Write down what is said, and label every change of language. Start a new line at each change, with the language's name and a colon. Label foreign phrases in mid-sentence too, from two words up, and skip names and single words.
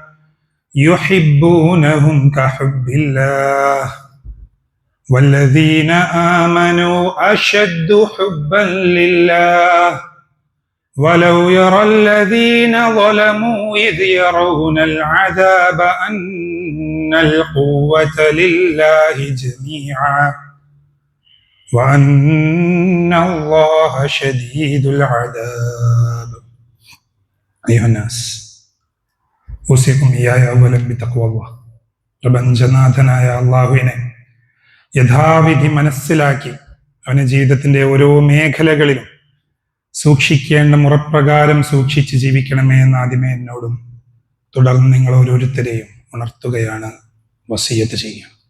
Arabic: يحبونهم كحب الله والذين آمنوا أشد حبا لله ولو يرى الذين ظلموا إذ يرون العذاب أن القوة لله جميعا وأن الله شديد العذاب. أيها الناس أوصيكم إياي أولا بتقوى الله.
Malayalam: പ്രപഞ്ചനാഥനായ അള്ളാഹുവിനെ യഥാവിധി മനസ്സിലാക്കി അവന്റെ ജീവിതത്തിന്റെ ഓരോ മേഖലകളിലും സൂക്ഷിക്കേണ്ട മുറപ്രകാരം സൂക്ഷിച്ച് ജീവിക്കണമേ എന്ന് ആദ്യമേ എന്നോടും തുടർന്ന് നിങ്ങൾ ഓരോരുത്തരെയും ഉണർത്തുകയാണ്, വസിയത്ത് ചെയ്യുക.